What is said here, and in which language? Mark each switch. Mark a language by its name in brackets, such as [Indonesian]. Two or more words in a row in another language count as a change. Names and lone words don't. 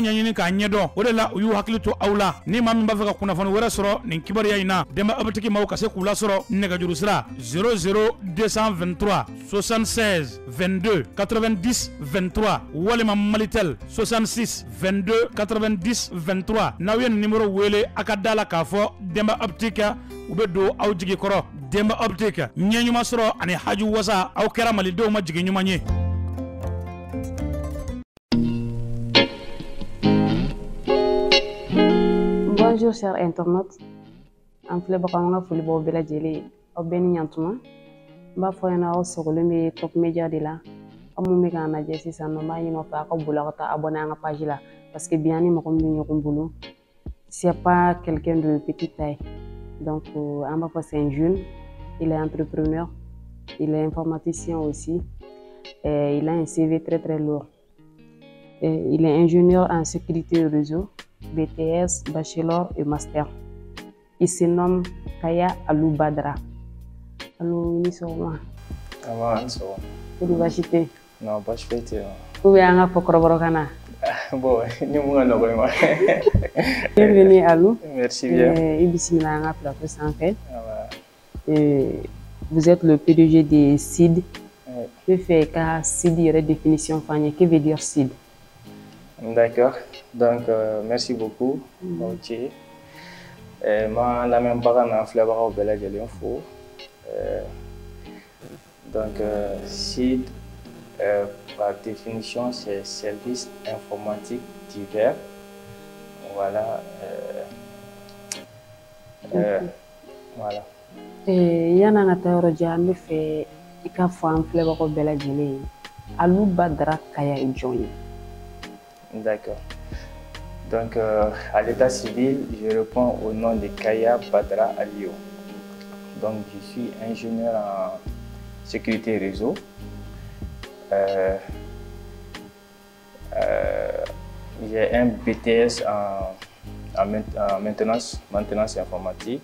[Bambara] ɲɛɲini k'a ɲɛdɔn o de la u y'u hakili to aw la ni maa min b'a fɛ ka kunnafoni wɛrɛ sɔrɔ nin kibariya in na denba optique maaw ka se k'u lasɔrɔ nɛgɛjuru sira 00223 76 22 90 23 walima Malitel 66 22 90 23 n'aw ye nin numéro wele a ka da la k'a fɔ denba optique u bɛ don aw jigi kɔrɔ denba optique ɲɛ ɲuman sɔrɔ ani haju wasa aw kɛra malidenw ma jigi ɲuman ye. [French] Bonjour chers internautes, [Bambara] an filɛbaga an ka foli b'aw bɛɛ lajɛlen aw bɛɛ ni ɲantuma n b'a fɔ ɲɛna aw sɔgɔlen bɛ Top Media de la aw mun bɛ k'an lajɛ sisan nɔ n b'a ɲini aw fɛ a ka boli aw ka taa abonné an ka page la [French] parce que [Bambara] bi an ni mɔgɔ min bɛ ɲɔgɔn bolo [French] c'est pas quelqu'un de petite taille [Bambara] donc an b'a fɔ [French] c'est un jeune, il est entrepreneur, il est informaticien aussi, il a un CV très très lourd, il est ingénieur en sécurité réseau, BTS, bachelor et master. Il se nomme Kaya Alou Badra. [Bambara] Alou, ni sɔgɔma. Awa, ni sɔgɔma. Kodi baasi tɛ? Non, baasi foyi tɛ yen. [French] Ou bien [Bambara] an ka fɔ kɔrɔbɔrɔkan na? Bon, ni mun ka nɔgɔ i ma. [French] Bienvenue Alou. Merci bien. [Bambara] I bisimila an ka plateau sanfɛ. [French] Vous êtes le PDG de SID. Je vais faire [Bambara] ka SID yɛrɛ définition f'an ye. [French] Que veut dire SID? D'accord. Donc, merci beaucoup. Ok. [Bambara] Ma lamɛnbaga n'an filɛbagaw bɛɛ lajɛlen fo. [French] Donc, SID, par définition, c'est service informatique divers. Voilà. Voilà. [Bambara] Yana an ka taa yɔrɔ jan an bɛ fɛ i ka fɔ an filɛbagaw bɛɛ lajɛlen ye Alou Badra Kaya ye jɔn ye? [French] D'accord. Donc, à l'état civil, je réponds au nom de Kaya Badra Alio. Donc, je suis ingénieur en sécurité réseau. J'ai un BTS en maintenance informatique.